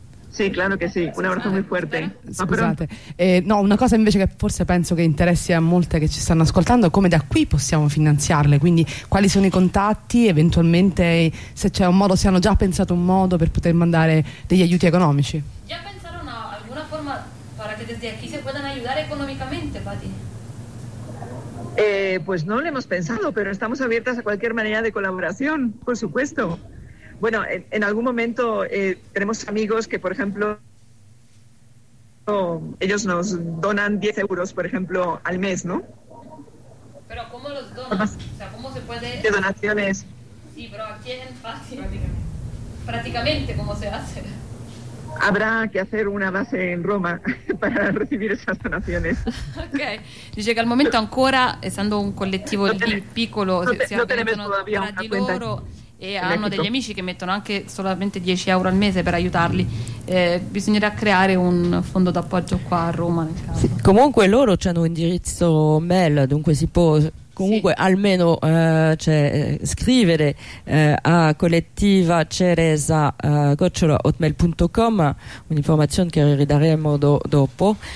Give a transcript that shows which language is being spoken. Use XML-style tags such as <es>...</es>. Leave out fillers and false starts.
<it>Sì,</it> <es>claro</es> <it>che sì, un abbraccio molto forte. Scusate, no, una cosa invece che forse penso che interessi a molte che ci stanno ascoltando è come da qui possiamo finanziarle, quindi quali sono i contatti, eventualmente se c'è un modo, se hanno già pensato un modo per poter mandare degli aiuti economici. Già</it> <es>pensaron a alguna forma para que desde aquí se puedan ayudar económicamente, Pati? Pues no lo hemos pensado, pero estamos abiertas a cualquier manera de colaboración, por supuesto. Bueno, en algún momento tenemos amigos que, por ejemplo, ellos nos donan 10 euros, por ejemplo, al mes, ¿no? ¿Pero cómo los donan? O sea, ¿cómo se puede...? De donaciones. Sí, pero aquí es fácil. Prácticamente, ¿cómo se hace? Habrá que hacer una base en Roma para recibir esas donaciones.</es> <it>Ok. Dice que al momento, ancora, essendo un collettivo piccolo, si organizzano tra di loro... E hanno degli amici che mettono anche solamente 10 euro al mese per aiutarli. Bisognerà creare un fondo d'appoggio qua a Roma, nel caso. Sì, comunque loro c'hanno un indirizzo mail, dunque si può comunque almeno cioè, scrivere a collettiva Ceresa @hotmail.com, un'informazione che ridaremo dopo.</it>